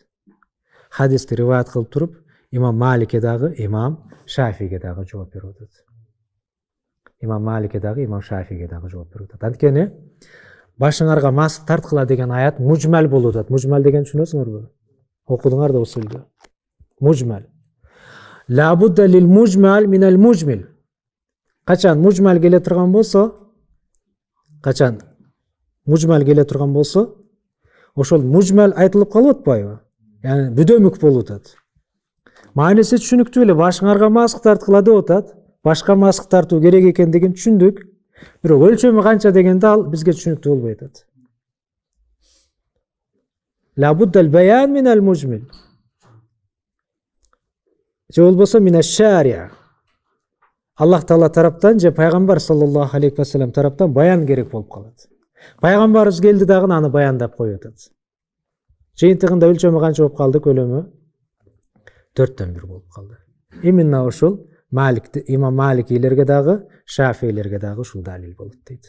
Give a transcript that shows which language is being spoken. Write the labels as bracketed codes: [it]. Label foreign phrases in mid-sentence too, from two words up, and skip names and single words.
[ky] Хадисти риваят кылып туруп, Имам Маликке дагы, Имам Шафиге дагы жооп берип атат. Анткени башыңарга масык тарткыла деген аят мужмал болуп атат. Мужмал деген түшүнөсүңөрбү? Окудуңар да усулду. Мужмал. [ar] لا بد للمجمل من المجمل. [ky] Качан мужмал келе турган болсо, ошол мужмал айтылып калып атпайбы? Яны бүдөмүк болуп атат. Мааниси түшүнүктүү эле, башыңарга масык тарткыла деп атат. Башка масык тартуу керек экендигин түшүндүк. Бирок өлчөмү канча дегенде ал бизге түшүнүктүү болбой атат. [ar] لا بد للبيان من المجمل. [ky] же болбосо [ar] من الشريعة. [ky] Аллах Таала тараптан же пайгамбар [ar] صلى الله عليه وسلم [ky] тараптан баян керек болуп калат. Пайгамбарыбыз келди дагы аны баяндап коюп атат. Жыйынтыгында өлчөмү канча болуп калды, көлөмү 4/1 болуп калды. Именно ушул Маликти, имам Маликилерге дагы, Шафийлерге дагы ушул далил болот дейт.